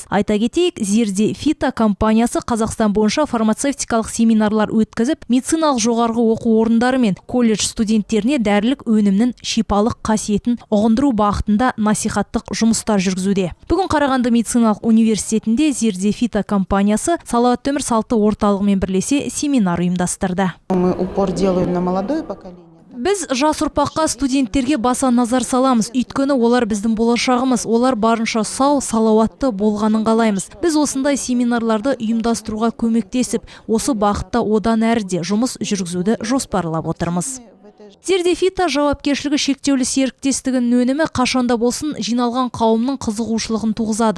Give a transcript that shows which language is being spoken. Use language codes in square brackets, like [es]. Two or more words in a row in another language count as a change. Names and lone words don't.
[kk] Айта кетейік, Зерде Фито компаниясы Қазақстан бойынша фармацевтикалық семинарлар өткізіп, медициналық жоғарғы оқу орындары мен колледж студенттеріне дәрілік өнімнің шипалық қасиетін ұғындыру бағытында насихаттық жұмыстар жүргізуде. Бүгін Қарағанды медициналық университетінде Зерде Фито компаниясы салауатты өмір салты орталығымен бірлесе семинар ұйымдастырды. [ru] Мы упор делаем на молодое поколение. [kk] Біз жас ұрпаққа, студенттерге баса назар саламыз. Өйткені олар біздің болашағымыз. Олар барынша сау, салауатты болғанын қалаймыз. Біз осындай семинарларды ұйымдастыруға көмектесіп, осы бағытта одан әріде жұмыс жүргізуді жоспарлап отырмыз. Зерде Фито жауапкершілігі шектеулі серіктестігінің өнімі қашанда болсын жиналған қауымның қызығушылығын туғызады.